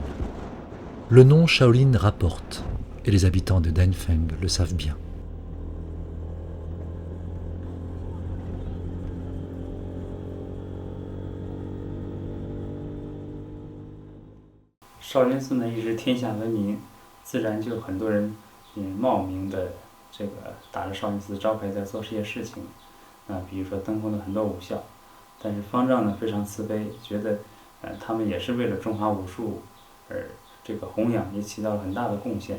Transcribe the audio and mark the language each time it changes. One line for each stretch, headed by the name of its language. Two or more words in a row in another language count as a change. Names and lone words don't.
French: Le nom Shaolin rapporte, et les habitants de Denfeng le savent bien.
Chinese: Shaolin 寺呢一直天下闻名，自然就有很多人冒名的这个打着少林寺招牌在做这些事情，比如说登封了很多武校，但是方丈呢非常慈悲，觉得他们也是为了中华武术而这个弘扬，也起到了很大的贡献。